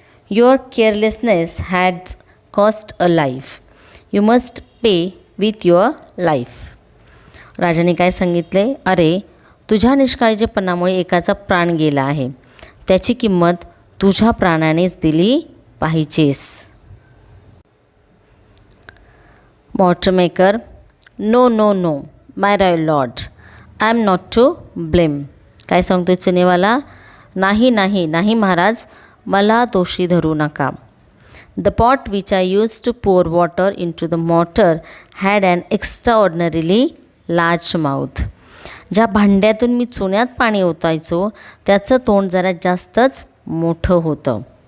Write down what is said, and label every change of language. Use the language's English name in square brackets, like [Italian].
[English] Your carelessness has cost a life. You must pay with your life. [Marathi] राजाने काय सांगितले, अरे तुझ्या निष्काळजीपणामुळे एकाचा प्राण गेला आहे, त्याची किंमत तुझ्या प्राणानेच दिली पाहिजेस. [English] Mortar maker, no no no my royal lord, I am not to blame. [Marathi] काय सांगतोय चुनेवाला, नाही नाही नाही महाराज, मला दोषी धरू नका. [English] The pot which I use to pour water into the mortar had an extraordinarily large mouth. [Marathi] ज्या भांड्यातून मी चुन्यात पाणी ओतायचो त्याचं तोंड जरा जास्तच मोठं होतं.